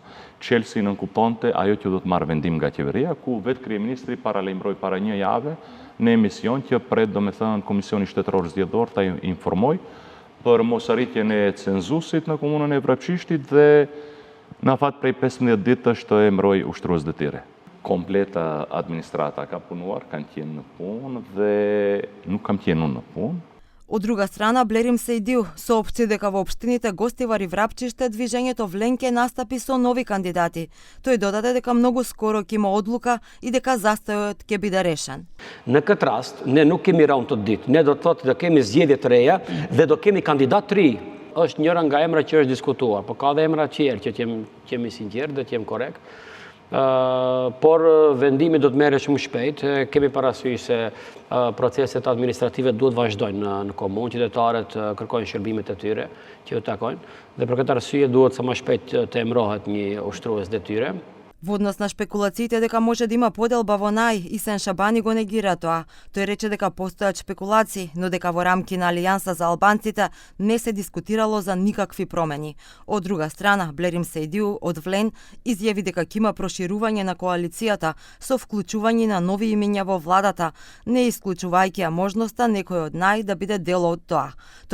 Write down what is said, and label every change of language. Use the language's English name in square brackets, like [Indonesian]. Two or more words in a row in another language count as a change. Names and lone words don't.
[Albanian] Chelsea nënkuptonte ajo që do të marrë vendim nga qeveria, ku vetë kryeministri paralajmëroi para një jave në emision që pret domethënë Komisioni Shtetëror Zgjedhor ta informoj për mosarritjen e cenzusit në komunën e Vrapçishtit dhe në fat prej 15 ditësh të emëroj ushtrues detyrë. Kompleta administrata ka punuar, kanë qenë në punë dhe nuk kam qenë unë në punë. [Macedonian] Од друга страна, Блерим Сейдиу соопшти дека во општините Гостивар и Врапчиште движењето Вленке настапи со нови кандидати. Тој додаде дека многу скоро ќе има одлука и дека застојот ќе биде решен. [Albanian] Në këtë rast, ne nuk kemi rënë të ditë, ne do të thotë që kemi zgjedhje të reja dhe do kemi kandidat të ri. Është njëra nga emrat që është diskutuar, por ka dhe emra të tjerë që jemi sinqert dhe të jem korrekt. Por vendimi do të merret shumë shpejt. Kemi parasysh se proceset administrative duhet vazhdojnë në komunë, qytetarët kërkojnë shërbimet e tyre që u takojnë dhe për këtë arsye duhet sa më shpejt të emërohet një ushtrues detyre. [Macedonian] Во однос на шпекулациите дека може да има поделба во нај, Исен Шабани го негира тоа. Тој рече дека постојат шпекулации, но дека во рамки на Алијанса за албанците не се дискутирало за никакви промени. Од друга страна, Блерим Сейдиу од Влен изјави дека ќе има проширување на коалицијата со вклучување на нови имиња во владата, не исклучувајќи ја можноста некој од нај да биде дел од тоа.